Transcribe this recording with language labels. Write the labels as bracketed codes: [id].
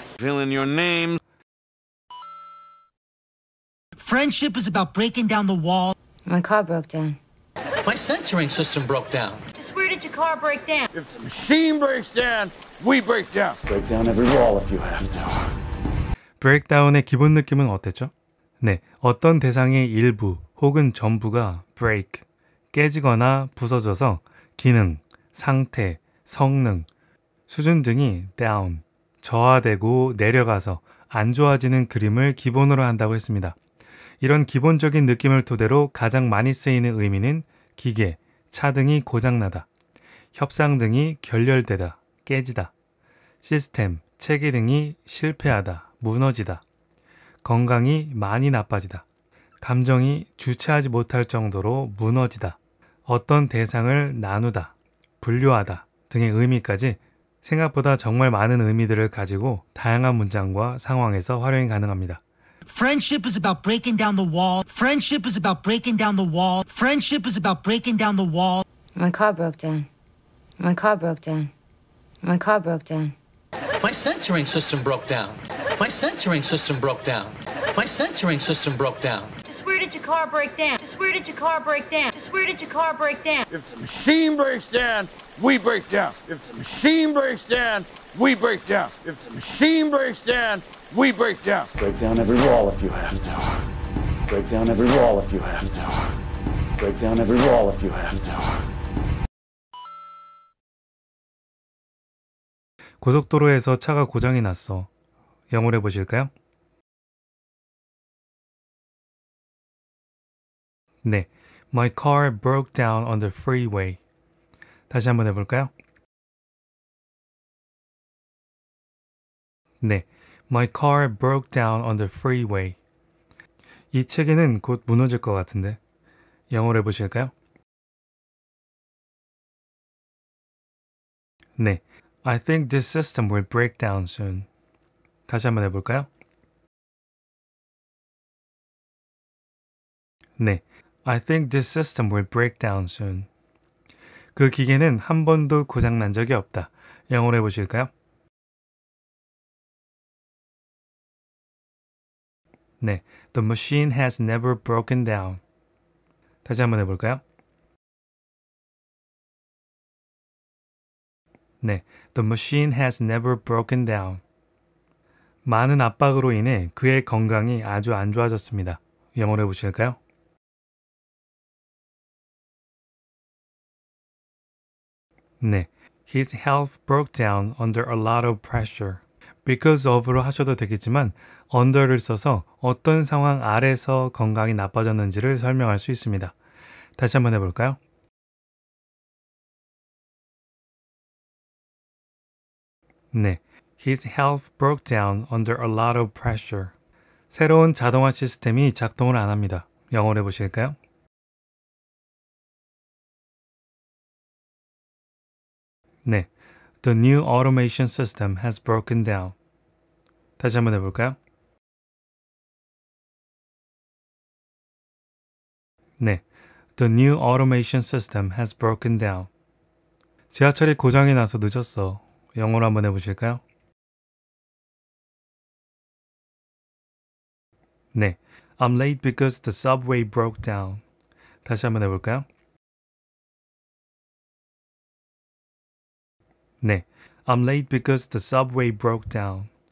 [en] Fill in your name. Friendship is about breaking down the wall. My car broke down. My censoring system broke down. Just where did your car break down? If the machine breaks down, we break down. Break down every wall if you have to. [ko] 브레이크다운의 기본 느낌은 어땠죠? 네, 어떤 대상의 일부 혹은 전부가 break, 깨지거나 부서져서 기능, 상태, 성능, 수준 등이 down, 저하되고 내려가서 안 좋아지는 그림을 기본으로 한다고 했습니다. 이런 기본적인 느낌을 토대로 가장 많이 쓰이는 의미는 기계, 차 등이 고장나다, 협상 등이 결렬되다, 깨지다, 시스템, 체계 등이 실패하다, 무너지다, 건강이 많이 나빠지다, 감정이 주체하지 못할 정도로 무너지다, 어떤 대상을 나누다, 분류하다 등의 의미까지 생각보다 정말 많은 의미들을 가지고 다양한 문장과 상황에서 활용이 가능합니다. [en] Friendship is about breaking down the wall. Friendship is about breaking down the wall. Friendship is about breaking down the wall. My car broke down. My car broke down. My car broke down. My censoring system broke down. My censoring system broke down. My censoring system broke down. Just where did your car break down? Just where did your car break down? Just where did your car break down? If the machine breaks down, we break down. If the machine breaks down, we break down. If the machine breaks down, we break down. Break down every wall if you have to. Break down every wall if you have to. Break down every wall if you have to. [ko] 고속도로에서 차가 고장이 났어. 영어로 해보실까요? [en] 네, My car broke down on the freeway. [ko] 다시 한번 해볼까요? [en] 네, My car broke down on the freeway. [ko] 이 체계는 곧 무너질 것 같은데 영어로 해보실까요? [en] 네, I think this system will break down soon. [ko] 다시 한번 해볼까요? [en] 네, I think this system will break down soon. [ko] 그 기계는 한 번도 고장난 적이 없다. 영어로 해보실까요? [en] 네, The machine has never broken down. [ko] 다시 한번 해볼까요? [en] 네, The machine has never broken down. [ko] 많은 압박으로 인해 그의 건강이 아주 안 좋아졌습니다. 영어로 해보실까요? [en] 네, His health broke down under a lot of pressure. [ko] Because of로 하셔도 되겠지만 under를 써서 어떤 상황 아래서 건강이 나빠졌는지를 설명할 수 있습니다. 다시 한번 해볼까요? [en] 네, His health broke down under a lot of pressure. [ko] 새로운 자동화 시스템이 작동을 안 합니다. 영어로 해보실까요? [en] 네, The new automation system has broken down. [ko] 다시 한번 해볼까요? [en] 네, The new automation system has broken down. [ko] 지하철이 고장이 나서 늦었어. 영어로 한번 해보실까요? [en] 네, I'm late because the subway broke down. [ko] 다시 한번 해볼까요? [en] 네, I'm late because the subway broke down.